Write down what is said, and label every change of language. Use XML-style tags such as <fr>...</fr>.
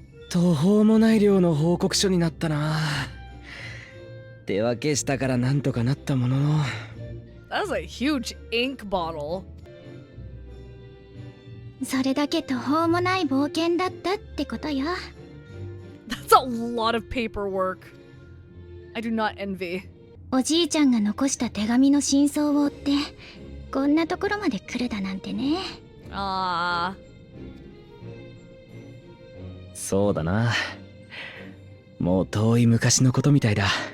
<ja>途方もない量の報告書になったな。手分けしたからなんとかなったものの。</ja> <en>That was a huge ink bottle.</en> <ja>それだけ途方もない冒険だったってことよ。</ja> <en>That's a lot of paperwork. I do not envy.</en> <ja>おじいちゃんが残した手紙の真相を追ってこんなところまで来るだなんてね。ああ。そうだな。もう遠い昔のことみたいだ。</ja>